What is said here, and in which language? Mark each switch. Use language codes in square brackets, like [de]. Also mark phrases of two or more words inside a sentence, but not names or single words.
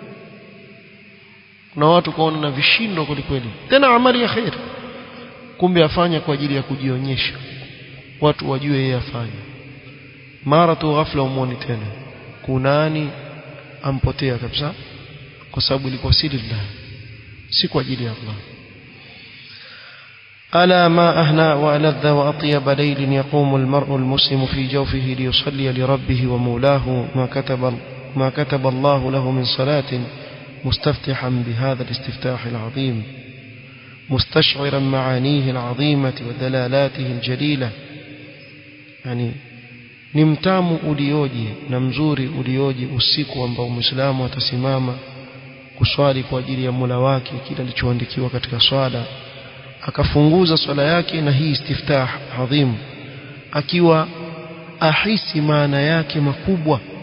[sw] Kuna watu kaona na vishindo kweli, tena amali ya khair, kumbe afanya kwa ajili ya kujionyesha watu wajue yeye afanya. Mara tu ghafla umuone tena kunani ampotea kabisa, kwa sababu ilikuwa si lillah, si kwa ajili ya Allah. [ar] ألا ما أهنى وألذ وأطيب ليل يقوم المرء المسلم في جوفه ليصلي لربه ومولاه ما كتب الله له من صلاة، مستفتحا بهذا الاستفتاح العظيم، مستشعرا معانيه العظيمة ودلالاته الجليلة. [sw] يعني ni mtamu ulioje na mzuri ulioje usiku ambao Muislamu atasimama kuswali kwa ajili ya Mola wake kile alichoandikiwa katika swala, akafunguza swala yake na hii [ar] استفتاح عظيم, [sw] akiwa ahisi maana yake makubwa